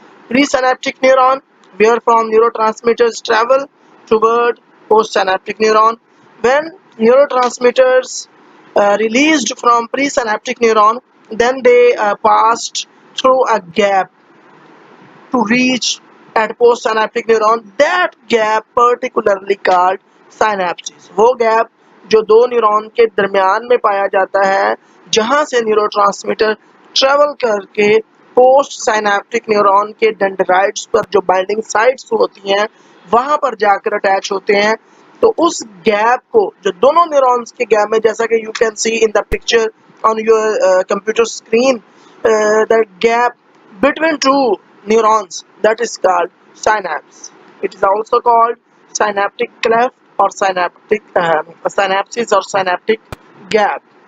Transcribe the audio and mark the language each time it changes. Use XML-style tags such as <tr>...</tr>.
<en>Presynaptic neuron, where from neurotransmitters travel toward postsynaptic neuron. When neurotransmitters released from presynaptic neuron, then they passed through a gap to reach at postsynaptic neuron. That gap particularly called synapses.</en> <hi>वो gap जो दो neuron के दरमियान में पाया जाता है, जहां से न्यूरोट्रांसमीटर ट्रेवल करके पोस्ट साइनेप्टिक न्यूरॉन के डेंड्राइट्स पर जो बाइंडिंग साइट्स होती हैं वहां पर जाकर अटैच होते हैं. तो उस गैप को जो दोनों न्यूरॉन्स के गैप में, जैसा कि</hi> <en>You can see in the picture on your computer screen, the gap between two neurons, that is called synapse. It is also called synaptic cleft or synaptic synapses or synaptic gap.</en>